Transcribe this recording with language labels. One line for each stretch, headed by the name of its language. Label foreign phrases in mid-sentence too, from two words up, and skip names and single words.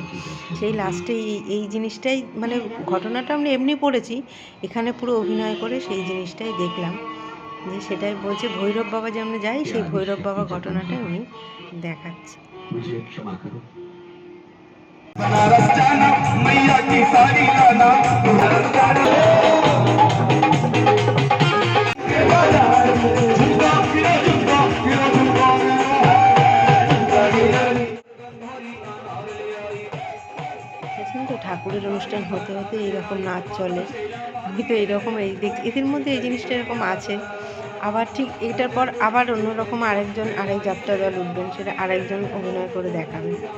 Bangla: সেই লাস্টে এই জিনিসটাই মানে ঘটনাটা আমরা এমনি পড়েছি, এখানে পুরো অভিনয় করে সেই জিনিসটাই দেখলাম যে সেটাই বলছে ভৈরব বাবা যে আমরা যাই, সেই ভৈরব বাবা ঘটনাটাই উনি দেখাচ্ছে।
Hindi: बनारस जाना मैया की साड़ी लाना बनारस जाना झुमका फिरो झुमका फिरो झुमका
Bangla: দেখছেন তো ঠাকুরের অনুষ্ঠান হতে হতে এইরকম নাচ চলে। আমি তো এইরকম এই এদের মধ্যে এই জিনিসটা এরকম আছে। আবার ঠিক এটার পর আবার অন্যরকম আরেক যাত্রা দল উঠবেন, সেটা আরেকজন অভিনয় করে দেখাবেন।